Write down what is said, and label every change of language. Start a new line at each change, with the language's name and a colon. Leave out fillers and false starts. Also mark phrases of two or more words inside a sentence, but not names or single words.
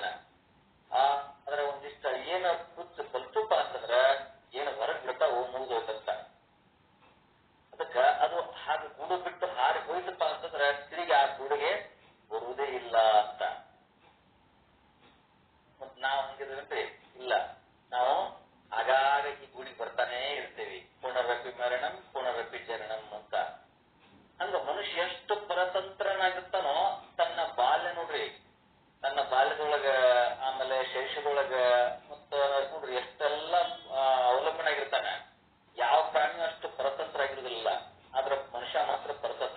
Kannada: ಆದ್ರೆ ಒಂದಿಷ್ಟ ಏನು ಪುಚ್ಚ ಬಲಿತಪ್ಪ ಅಂತಂದ್ರ ಏನು ಹೊರಗೆ ಬಿಡ್ತಾವು, ಮುಗಿದೋಯ್ತಂತ. ಅದಕ್ಕ ಅದು ಹಾಗೆ ಗೂಡು ಬಿಟ್ಟು ಹಾರಿ ಹೋಯ್ತಪ್ಪ ಅಂತಂದ್ರ ತಿರುಗಿ ಆ ಗೂಡಿಗೆ ಬರುವುದೇ ಇಲ್ಲ ಅಂತ. ಮತ್ ನಾವು ಹಂಗಿದ್ರಂತೆ ಇಲ್ಲ, ನಾವು ಆಗಾಗ ಈ ಗೂಡಿಗೆ ಬರ್ತಾನೆ ಇರ್ತೇವಿ.
Sanskrit: ಪುನರಪಿ ಮರಣಂ ಪುನರಪಿ ಜನನಂ ಅಂತ.
Kannada: ಹಂಗ ಮನುಷ್ಯ ಎಷ್ಟು ಪರತಂತ್ರನಾಗಿರ್ತಾನೋ ತನ್ನ ಬಾಲ್ಯ ನೋಡ್ರಿ, ತನ್ನ ಬಾಲ್ಯದೊಳಗ ಆಮೇಲೆ ಶೈಶವದೊಳಗ ಮತ್ತ ನೋಡ್ರಿ ಎಷ್ಟೆಲ್ಲ ಅವಲಂಬನೆ ಆಗಿರ್ತಾನೆ. ಯಾವ ಪ್ರಾಣಿಯೂ ಅಷ್ಟು ಪರತಂತ್ರ ಆಗಿರುವುದಿಲ್ಲ. ಆದ್ರೆ ಮನುಷ್ಯ ಮಾತ್ರ ಪರತಂತ್ರ.